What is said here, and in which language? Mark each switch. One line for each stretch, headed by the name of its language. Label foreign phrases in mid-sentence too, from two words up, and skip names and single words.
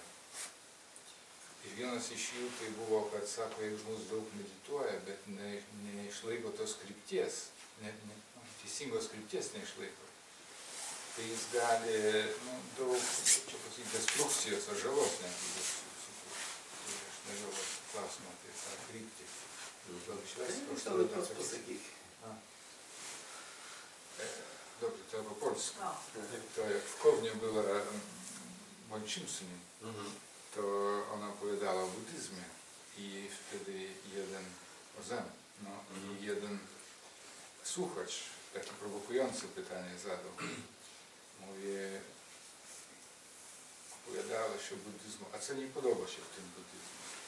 Lithuanian: Ir vienas iš jų tai buvo, kad sako, jeigu žmogus daug medituoja, bet neišlaiko tos krypties, teisingos krypties neišlaiko, tai jis gali daug, čia pasakyti, destrukcijos ar žalos netgi sukurti. Tai aš norėjau klausimą apie tą kryptį. Gal išvesti, aš tada atsakysiu.
Ukrainian: Добре, це по польську. То як в Ковні була
Polish: Bonšim, to ona opowiadała o buddyzmie i wtedy jeden jeden słuchacz takie prowokujące pytanie zadał. Mówi, opowiadała się o buddyzmu, a co nie podoba się w tym buddyzmie?